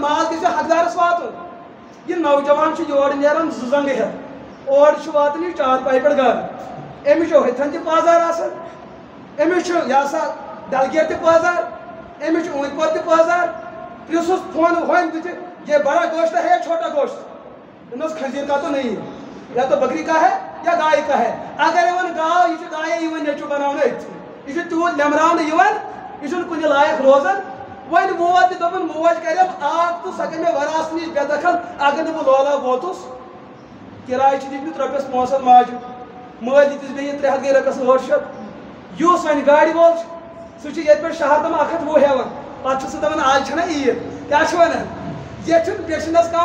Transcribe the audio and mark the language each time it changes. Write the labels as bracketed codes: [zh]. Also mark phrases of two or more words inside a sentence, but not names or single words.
[ks] ماز گژھِ حقدارَس واتُن یہِ نوجوان چھُ یورٕ نیران 2 زنٛگہٕ ہٮ۪تھ اور چھُ واتان یہِ چارپاے پٮ۪ٹھ گرٕ أمِس چھُ ہُتھن تہِ پٲزار آسان أمِس چھُ یہِ ہسا ڈلگیٹ تہِ پٲزار أمِس چھُ اوٗنٛتۍ پور تہِ پٲزار پرٛژھُس فون ہوٚمۍ بٕتھِ [ur] یہ بڑا گوشت ہے یا چھوٹا گوشت [ks] دوٚپنَس [ur] کھٔزیٖر کا تو نہیں یا تو بکری کا ہے یا گایہِ کا ہے [ks] اگر یہِ وَن گاو یہِ چھِ گایے یِوان نیٚچوٗ بناونہٕ أتھۍ یہِ چھُ تیوٗت لیٚمراونہٕ یِوان یہِ چھُنہٕ کُنہِ لایق روزان وۄنۍ ووت یہِ دوٚپُن موج کَرٮ۪م آب تہٕ سۄ گٔے مےٚ وراثت نِش بے دخل اگر نہٕ بہٕ لولاب ووتُس کِراے چھِ دِتمٕتۍ رۄپیَس 500 ماجہِ مٲلۍ دِتِس بیٚیہِ 300 گٔے رۄپیَس 800 یُس وۄنۍ گاڑِ وول چھُ سُہ چھُ ییٚتہِ پٮ۪ٹھ شہر تام 120 ہٮ۪وان پَتہٕ چھُ سُہ دَپان آز چھَنا عیٖد کیٛاہ چھِ وَنان ییٚتہِ چھُنہٕ پیشنَس کانٛہہ